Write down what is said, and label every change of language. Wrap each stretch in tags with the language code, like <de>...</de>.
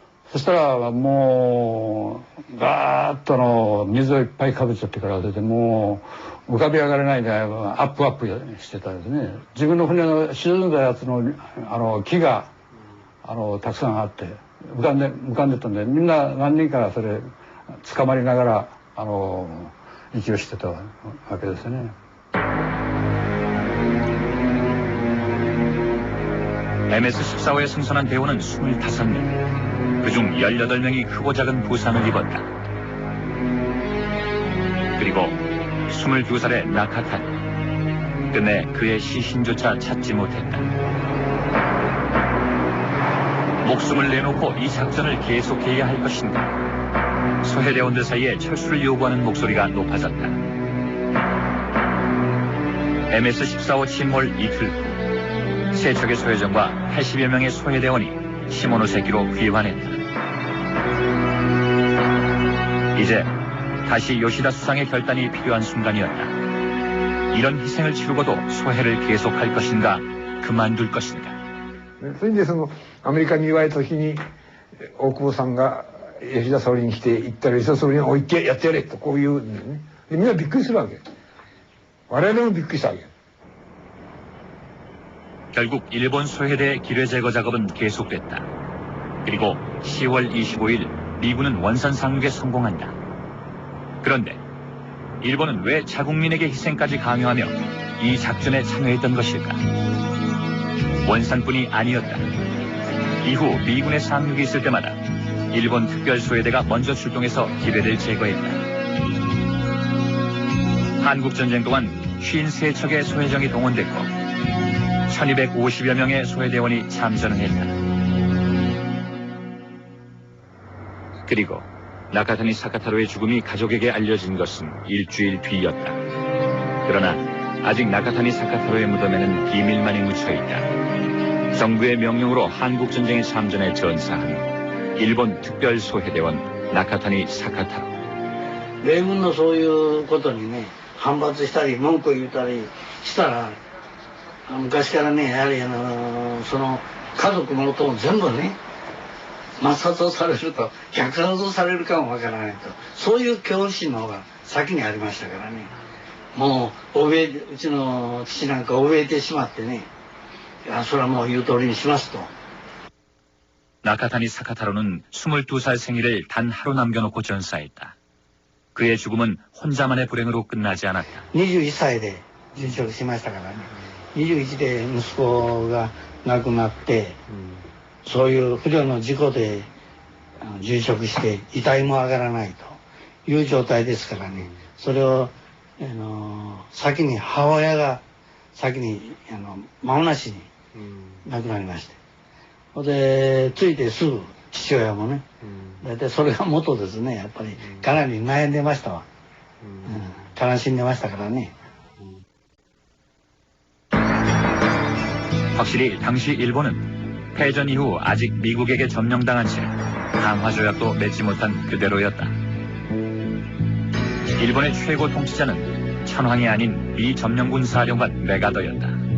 <ja>そしたらもうガーッと水をいっぱいかぶっちゃってから出て、もう浮かび上がれないでアップしてたんですね。自分の船の沈んだやつの木がたくさんあって浮かんでたんで、みんな何人かそれ捕まりながら息をしてたわけですね。</ja> <ko>MS-14호에 승선한 대원은 25명, 그중 18명이 크고 작은 부상을 입었다. 그리고 22살의 나카탄, 끝내 그의 시신조차 찾지 못했다. 목숨을 내놓고 이 작전을 계속해야 할 것인가? 소해대원들 사이에 철수를 요구하는 목소리가 높아졌다. MS-14호 침몰 이틀 후 세 척의 소해정과 80여 명의 소해대원이 시모노세키로 귀환했다. 이제 다시 요시다 수상의 결단이 필요한 순간이었다. 이런 희생을 치르고도 소해를 계속할 것인가, 그만둘 것인가.</ko> <ja>それでアメリカに言われた時に大久保さんが吉田総理に来て行ったら吉田総理に置いてやってやれとこう言うんだよね。でみんなびっくりするわけ。我々もびっくりしたわけ。</ja> <ko>결국 일본 소해대 기뢰 제거 작업은 계속됐다. 그리고 10월 25일 미군은 원산 상륙에 성공한다. 그런데 일본은 왜 자국민에게 희생까지 강요하며 이 작전에 참여했던 것일까? 원산뿐이 아니었다. 이후 미군의 상륙이 있을 때마다 일본 특별소외대가 먼저 출동해서 기뢰를 제거했다. 한국전쟁 동안 53척의 소해정이 동원됐고 1250여 명의 소해대원이 참전을 했다. 그리고 나카타니 사카타로의 죽음이 가족에게 알려진 것은 일주일 뒤였다. 그러나 아직 나카타니 사카타로의 무덤에는 비밀만이 묻혀있다. 정부의 명령으로 한국전쟁에 참전해 전사한 일본 특별소해대원 나카타니 사카타로.</ko> <ja>米軍のそういうことにね、反発したり文句を言ったりしたら、昔からね、やはりその家族のことを全部ね、抹殺をされると、虐殺をされるかもわからないと、そういう恐怖心の方が先にありましたからね。もううちの父なんか怯えてしまってね、それはもう言う通りにしますと。</ja> <ko>나카타니 사카타로는 22살 생일을 단 하루 남겨놓고 전사했다. 그의 죽음은 혼자만의 불행으로 끝나지 않았다.</ko> <ja>21歳で殉職しましたからね。21で息子が亡くなって、そういう不慮の事故で殉職して遺体も上がらないという状態ですからね。それを先に母親が先に間もなしに亡くなりまして。で、ついてすぐ父親もね、大体それが元ですね。やっぱりかなり悩んでましたわ。悲しんでましたからね。</ja> <ko>확실히 당시 일본은 패전 이후 아직 미국에게 점령당한 채 강화조약도 맺지 못한 그대로였다. 일본의 최고 통치자는 천황이 아닌 미 점령군 사령관 메가더였다.</ko>